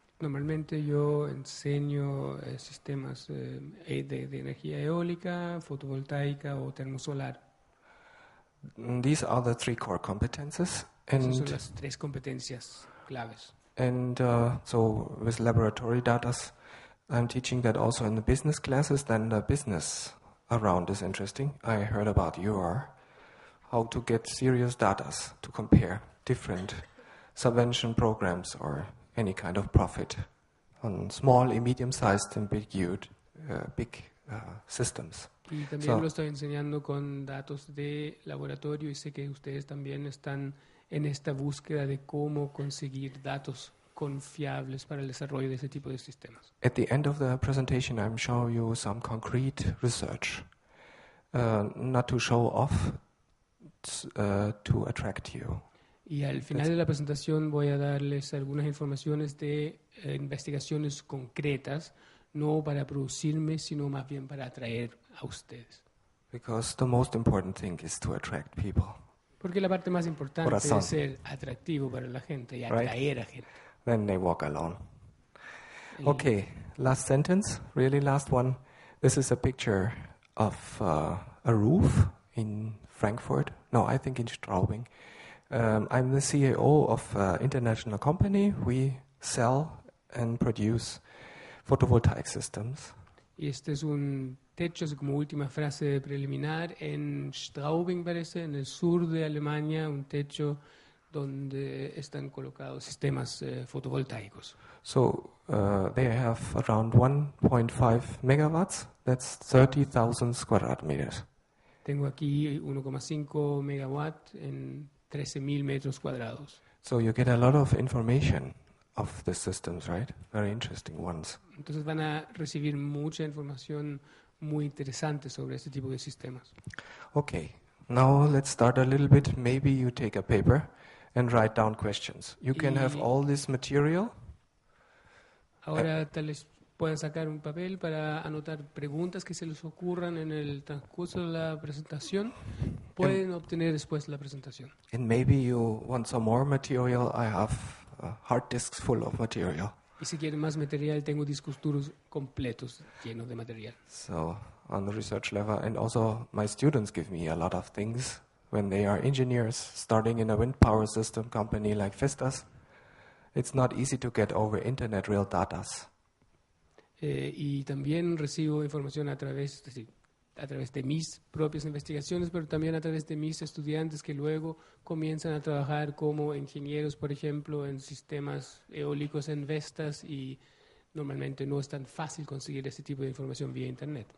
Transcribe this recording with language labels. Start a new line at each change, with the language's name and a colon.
Spanish: Normalmente yo enseño sistemas de energía eólica, fotovoltaica o termosolar.
English: These are the 3 core competences.
Spanish: Esas son las 3 competencias claves.
English: And so with laboratory data, I'm teaching that also in the business classes. Then the business around is interesting. I heard about how to get serious data to compare different subvention programs or any kind of profit on small and medium-sized and big systems.
Spanish: Y también lo estoy enseñando con datos de laboratorio y sé que ustedes también están en esta búsqueda de cómo conseguir datos confiables para el desarrollo de ese tipo de sistemas.
English: At the end of the presentation, I'm showing you some concrete research, not to show off, to attract you.
Spanish: Y al final de la presentación voy a darles algunas informaciones de investigaciones concretas, no para producirme, sino más bien para atraer a ustedes.
English: Because the most important thing is to attract people.
Spanish: Porque la parte más importante Corazón. es ser atractivo para la gente y
English: Right.
Spanish: atraer a gente.
English: Then they walk alone. Okay, last sentence, really last one. This is a picture of a roof in Frankfurt. No, I think in Straubing. I'm the CEO of an international company. We sell and produce photovoltaic systems.
Spanish: Y este es un techo, así como última frase preliminar, en Straubing parece, en el sur de Alemania, un techo donde están colocados sistemas fotovoltaicos.
English: So they have around 1.5 megawatts. That's 30,000 square meters.
Spanish: Tengo aquí 1,5 megawatt en 13.000 metros cuadrados.
English: So you get a lot of information of the systems, right? Very interesting ones.
Spanish: Entonces van a recibir mucha información muy interesante sobre este tipo de sistemas.
English: Okay, now let's start a little bit. Maybe you take a paper and write down questions. You can have all this material.
Spanish: Ahora tal vez puedan sacar un papel para anotar preguntas que se les ocurran en el transcurso de la presentación. Pueden obtener después la presentación.
English: And maybe you want some more material. I have hard disks full of material.
Spanish: Y si quieren más material, tengo discos duros completos llenos de material.
English: So on the research level, and also my students give me a lot of things when they are engineers starting in a wind power system company like Vestas. It's not easy to get over internet real datas.
Spanish: Y también recibo información a través de mis propias investigaciones, pero también a través de mis estudiantes que luego comienzan a trabajar como ingenieros, por ejemplo, en sistemas eólicos en Vestas, y normalmente no es tan fácil conseguir ese tipo de información vía Internet.